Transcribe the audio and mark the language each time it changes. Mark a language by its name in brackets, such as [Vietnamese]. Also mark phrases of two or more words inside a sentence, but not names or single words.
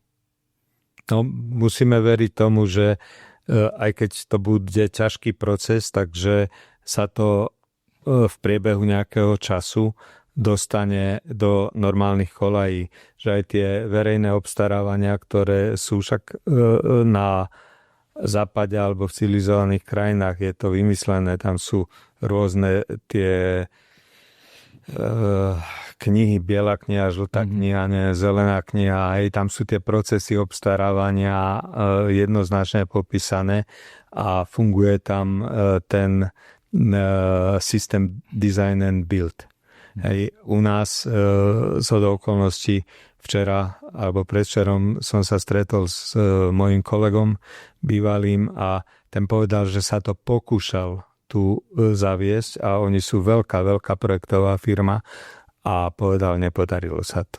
[Slovak] No, musíme veriť tomu, že aj keď to bude ťažký proces, takže sa to v priebehu nejakého času dostane do normálnych kolají, že aj tie verejné obstarávania, ktoré sú však na západe alebo v civilizovaných krajinách, je to vymyslené, tam sú rôzne tie knihy, biela kniha, žltá kniha, zelená kniha, aj tam sú tie procesy obstarávania jednoznačne popísané a funguje tam ten systém [English] design and build. [Slovak] Hej, u nás z okolností včera alebo predvčerom som sa stretol s mojím kolegom bývalým a ten povedal, že sa to pokúšal tu zaviesť a oni sú veľká projektová firma a povedal, nepodarilo sa to.